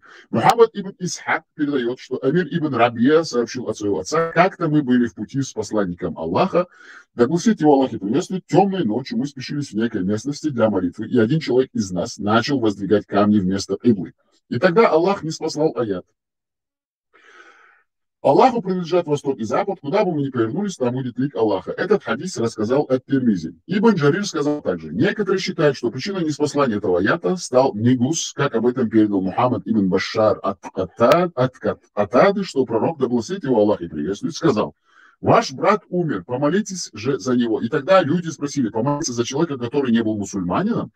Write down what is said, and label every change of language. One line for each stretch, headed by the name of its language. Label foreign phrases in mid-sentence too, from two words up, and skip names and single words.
Russian: Мухаммад ибн Исхак передает, что Амир ибн Рабия сообщил от своего отца: как-то мы были в пути с посланником Аллаха, да благословит его Аллах и приветствует, темной ночью мы спешились в некой местности для молитвы, и один человек из нас начал воздвигать камни вместо киблы. И тогда Аллах ниспослал аят: Аллаху принадлежат Восток и Запад, куда бы мы ни повернулись, там будет лик Аллаха. Этот хадис рассказал ат-Тирмизи. Ибн Джарир сказал также: некоторые считают, что причиной ниспослания этого аята стал негус, как об этом передал Мухаммад ибн Башар от Атады, что пророк, да благословит его Аллах и приветствует, сказал: ваш брат умер, помолитесь же за него. И тогда люди спросили: помолиться за человека, который не был мусульманином?